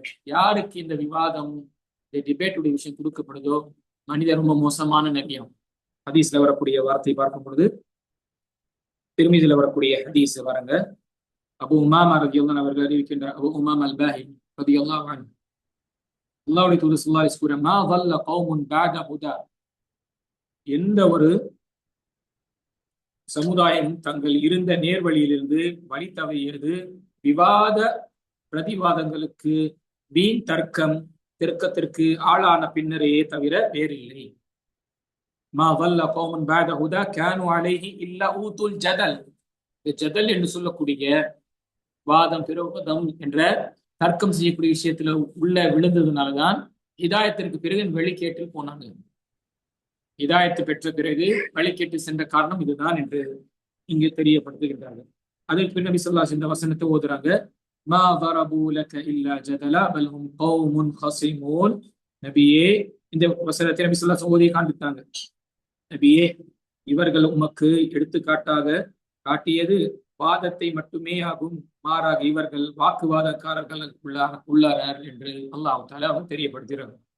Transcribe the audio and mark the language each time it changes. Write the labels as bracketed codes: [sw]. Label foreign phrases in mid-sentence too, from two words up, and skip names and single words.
[ta] யாருக்கு இந்த விவாதம், இந்த டிபேட்டுடைய விஷயம் கொடுக்கப்படுதோ மனிதர் ரொம்ப மோசமான நிலையம். ஹதீஸ்ல வரக்கூடிய வார்த்தை பார்க்கும் பொழுது திருமீதியில வரக்கூடிய ஹதீஸ் வரங்க. அபு உமாமா ரலியல்லாஹு அவர்கள் அறிவிக்கின்றார். அபு உமாமா அல்-பாஹிலி [ar] رضي الله عنه, [ta] அல்லாஹ்வுடைய தூதர் [ar] صلى الله عليه وسلم, ما ظل قوم بعد هدى, [ta] எந்த ஒரு சமுதாயம் தங்கள் இருந்த நேர்வழியிலிருந்து வழி தவறியது விவாத பிரதிவாதங்களுக்கு, வீண் தர்க்கத்திற்கு ஆளான பின்னரே தவிர வேறில்லை. [ar] மா ظل قوم بعد هدى كانوا عليه الا اوتوا الجدل. [ta] ஜதல் என்று சொல்லக்கூடிய வாதம் பிரவாதம் என்ற தர்க்கம் செய்யக்கூடிய விஷயத்துல உள்ள விழுந்ததுனாலதான் ஹிதாயத்திற்கு பிறகு வெளிக்கேட்டில் போனாங்க. ஹிதாயத்து பெற்ற பிறகு வழிகேட்டு சென்ற காரணம் இதுதான் என்று இங்கு தெரியப்படுத்துகின்றார்கள். அதற்கு பின் நபி [ar] صلى الله عليه وسلم [ta] இந்த வசனத்தை ஓதுறாங்க. [ar] மா ضربوا لك الا جدلا بل هم قوم خصمون. [ta] நபியே, இந்த வசனத்தை நபி [ar] صلى الله عليه وسلم [ta] ஓதி காண்பித்தாங்க. நபியே, இவர்கள் உமக்கு எடுத்துக்காட்டாக காட்டியது வாதத்தை மட்டுமே ஆகும், மாறாக இவர்கள் வாக்குவாதக்காரர்கள் உள்ளார் என்று அல்லாஹ் தஆலா தெரியப்படுத்துகிறார்.